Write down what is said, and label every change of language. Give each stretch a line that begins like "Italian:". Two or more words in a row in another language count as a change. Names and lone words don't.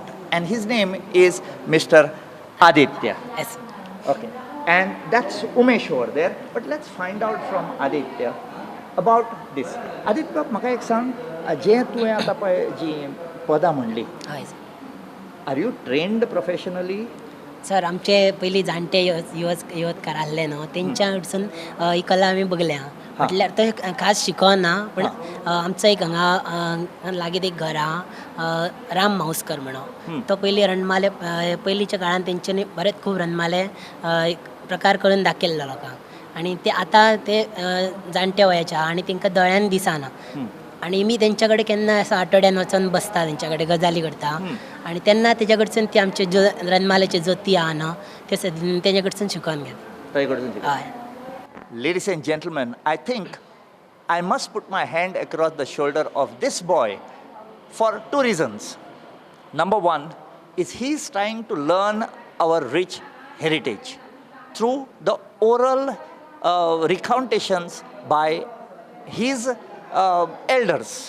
English: And his name is Mr. Aditya. Yes. Okay. And that's Umesh over there. But let's find out from Aditya about this. Aditya,
Konkani: म्हाका एक सांग, जे तुवें आतां पळय जी पदां म्हणली,
English: are you trained professionally?
Konkani: सर आमचे पयलीं जाणटे यवतकार आसले न्हू तेंच्या कडसून ही कला आमी बघल्या म्हटल्यार तो खास शिकोना पण आमचो एक हांगा लागीं एक घर आहा राम मावस्कर म्हणून तो पयलीं रणमाले पयलींच्या काळान तेंच्यांनी बरेच खूब रणमाले प्रकार करून दाखयल्लो लोकांक आनी ते आतां ते जाणट्या वयाच्या आनी तेंकां दोळ्यान दिसना आनी मी तेंच्या कडेन केन्ना असो आठवड्यान वचून बसता तेंच्या कडेन गजाली करता आनी तेन्ना तेज्या कडसून ती आमचे रणमालेचे जोती आहा न्हू ते तेज्या कडसून शिकोवन घेता हय.
English: Ladies and gentlemen, I think I must put my hand across the shoulder of this boy for two reasons. Number one is he is trying to learn our rich heritage through the oral recountations by his elders.